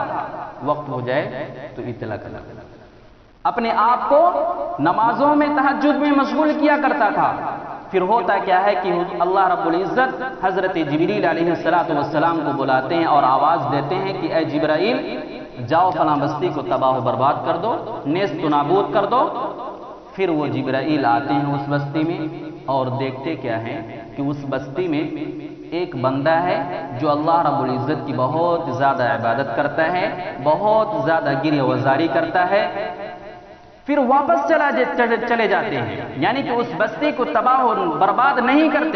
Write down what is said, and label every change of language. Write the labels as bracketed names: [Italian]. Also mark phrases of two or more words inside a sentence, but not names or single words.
[Urdu] وقت ہو جائے تو اطلاع کرنا، اپنے آپ کو نمازوں میں تہجد میں مشغول کیا کرتا تھا۔ پھر ہوتا کیا ہے کہ [Arabic] اللہ رب العزت [Urdu] حضرت جبریل [Arabic] علیہ السلام [Urdu] کو بلاتے ہیں اور آواز دیتے ہیں کہ اے جبرائیل، جاؤ فلاں بستی کو تباہ و برباد کر دو، نیست و نابود کر دو۔ پھر وہ جبرائیل آتے ہیں اس بستی میں اور دیکھتے کیا ہیں کہ اس بستی میں ایک بندہ ہے جو [Arabic] اللہ رب العزت [Urdu] کی بہت زیادہ عبادت کرتا ہے، بہت زیادہ گریہ وزاری کرتا ہے۔ پھر واپس چلے جاتے ہیں، یعنی کہ اس بستی کو تباہ و برباد نہیں کرتے۔